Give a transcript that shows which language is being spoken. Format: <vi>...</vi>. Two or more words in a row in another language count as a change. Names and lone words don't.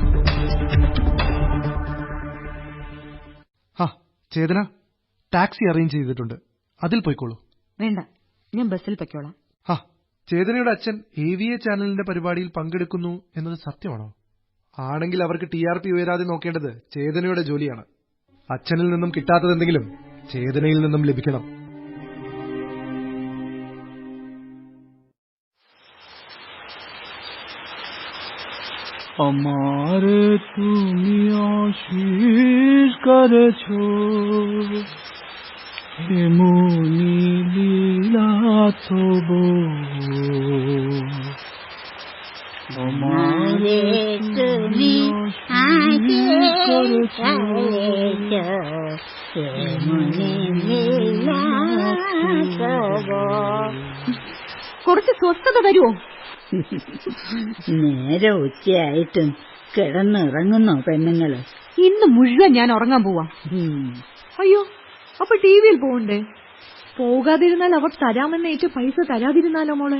<ml>ചേതന,</ml> <en>taxi arrange</en> <ml>ചെയ്തിട്ടുണ്ട്, അതിൽ പോയിക്കോളൂ. വേണ്ട, ഞാൻ ബസ്സിൽ പൊയ്ക്കോളാം. ചേതനയുടെ അച്ഛൻ AVA ചാനലിന്റെ പരിപാടിയിൽ പങ്കെടുക്കുന്നു എന്നത് സത്യമാണോ? ആണെങ്കിൽ അവർക്ക് TRP ഉയരാതെ നോക്കേണ്ടത് ചേതനയുടെ ജോലിയാണ്. അച്ഛനിൽ നിന്നും കിട്ടാത്തതെന്തെങ്കിലും ചേതനയിൽ നിന്നും ലഭിക്കണം.</ml> <bn>আমার তুমি আশীষ করেছো এমনি লীলা তবু আমারে তুমি আশীষ করেছো এমনি লীলা তবু.</bn> <ml>കുറച്ച് സ്വസ്ഥത തരുമോ? നേരെ ഉച്ചയായിട്ടും കിടന്നിറങ്ങുന്നോ പെണ്ണുങ്ങള്? ഇന്ന് മുഴുവൻ ഞാൻ ഉറങ്ങാൻ പോവാം. അയ്യോ, അപ്പൊ ടിവിയിൽ പോകണ്ടേ? പോകാതിരുന്നാൽ അവർ തരാമെന്നേറ്റ് പൈസ തരാതിരുന്നാലോ മോളെ?</ml>